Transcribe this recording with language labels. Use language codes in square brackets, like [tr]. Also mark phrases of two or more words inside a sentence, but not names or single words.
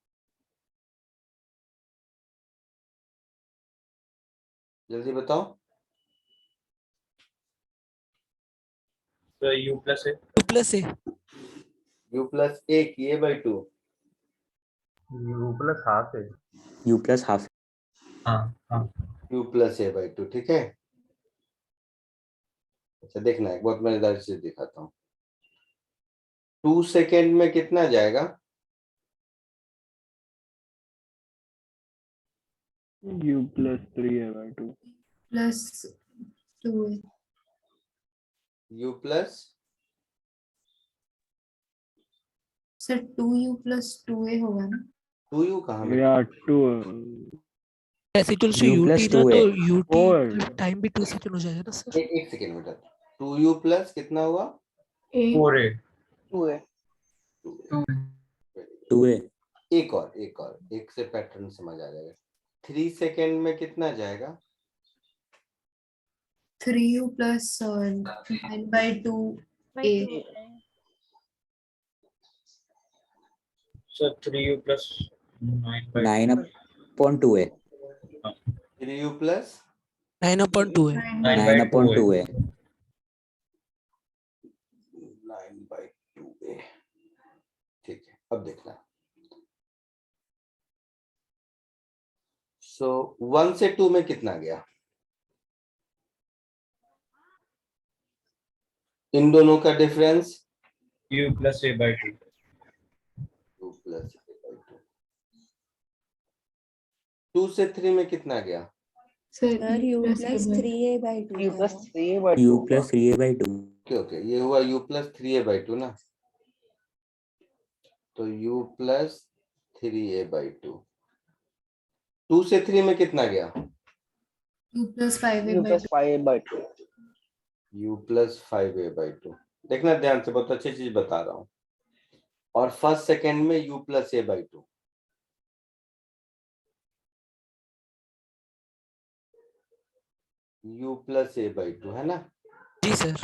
[hi] जल्दी बताओ। तो U प्लस है। 2 प्लस ए। U प्लस 1 A/2। [en] U plus half है। U plus half. [hi] हाँ हाँ। U प्लस A/2, ठीक है। अच्छा देखना, एक बहुत मजेदार चीज दिखाता हूँ। 2 सेकेंड में कितना जाएगा? U plus 3A/2. प्लस 2a। U प्लस सर 2u प्लस 2a होगा ना? 2U कहाँ में? Yeah, 2. [en] S equals to [hi] U यूटी plus ना, 2a. तो यूटी Four. टाइम भी 2 सेकंड हो जाएगा ना सर। एक सेकेंड बेटा। 2U प्लस कितना हुआ? 4a। 2 है। 2a. एक से पैटर्न समझ आ जाएगा। 3 सेकेंड में कितना जाएगा? 3u प्लस 9/2a। सर 3u प्लस 9 upon 2a. 3U प्लस 9/2 है। 9 upon 2a. 9/2A, ठीक है। अब देखना, सो 1 से 2 में कितना गया? इन दोनों का डिफरेंस U प्लस A/2। 2 प्लस A/2। 2 से 3 में कितना गया? सर U plus 3A/2 U plus था। 3A/2 U plus 3a/2. ओके, ये हुआ U प्लस 3A/2 ना, तो U प्लस 3A/2। 2 से 3 में कितना गया? u प्लस U plus 5a/2। 5A/2। U प्लस 5A/2। देखना ध्यान से, बहुत अच्छी चीज बता रहा हूं। और [en] first second [hi] में U प्लस A/2। U प्लस A/2 है ना? जी सर।